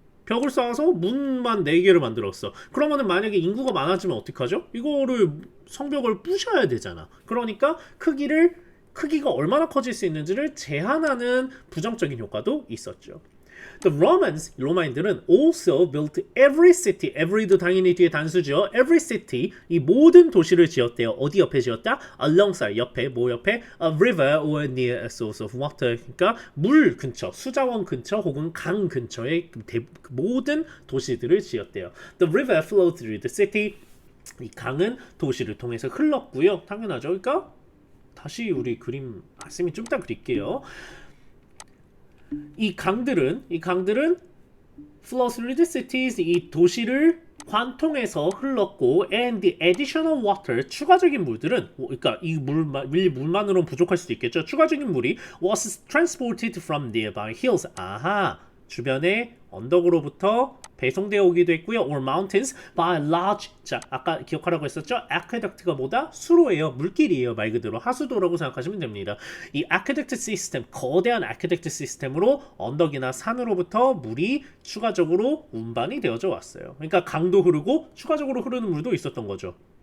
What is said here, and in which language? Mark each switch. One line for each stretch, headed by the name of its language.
Korean: 벽을 쌓아서 문만 4개를 만들었어. 그러면은 만약에 인구가 많아지면 어떡하죠? 이거를 성벽을 부셔야 되잖아. 그러니까 크기가 얼마나 커질 수 있는지를 제한하는 부정적인 효과도 있었죠.
English: The Romans,
Korean: 로마인들은
English: also built every city, every도
Korean: 당연히 뒤에 단수죠.
English: Every city,
Korean: 이 모든 도시를 지었대요. 어디 옆에 지었다? Alongside, 옆에, 뭐 옆에?
English: A river or near a source of water.
Korean: 그러니까 물 근처, 수자원 근처 혹은 강 근처에 모든 도시들을 지었대요.
English: The river flowed through the city.
Korean: 이 강은 도시를 통해서 흘렀고요. 당연하죠. 그러니까 다시 우리 그림, 쌤이 좀 이따 그릴게요. 이 강들은
English: flow through the cities,
Korean: 이 도시를 관통해서 흘렀고,
English: and the additional water,
Korean: 추가적인 물들은, 그러니까 이 물만으로는 부족할 수도 있겠죠. 추가적인 물이
English: was transported from nearby hills.
Korean: 주변의 언덕으로부터 배송되어 오기도 했고요.
English: or mountains by large.
Korean: 자, 아까 기억하라고 했었죠? aqueduct가 뭐다? 수로예요. 물길이에요. 말 그대로 하수도라고 생각하시면 됩니다. 이 aqueduct 시스템, 거대한 aqueduct 시스템으로 언덕이나 산으로부터 물이 추가적으로 운반이 되어져 왔어요. 그러니까 강도 흐르고 추가적으로 흐르는 물도 있었던 거죠.